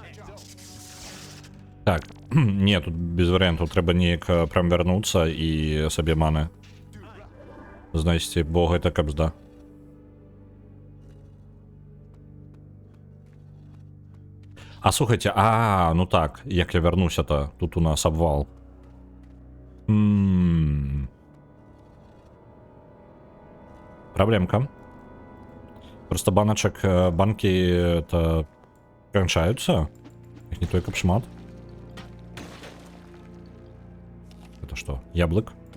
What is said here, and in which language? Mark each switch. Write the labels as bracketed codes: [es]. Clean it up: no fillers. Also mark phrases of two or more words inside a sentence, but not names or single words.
[be] Так, не, тут без варыянтаў, трэба неяк прям вярнуцца і сабе маны знайсці, бо гэта кабзда. А слухайте, ну так, як я вярнуся-то, тут у нас абвал. [ru] Проблемка. Просто банки это кончаются. Их не только шмат. Это что? Яблок?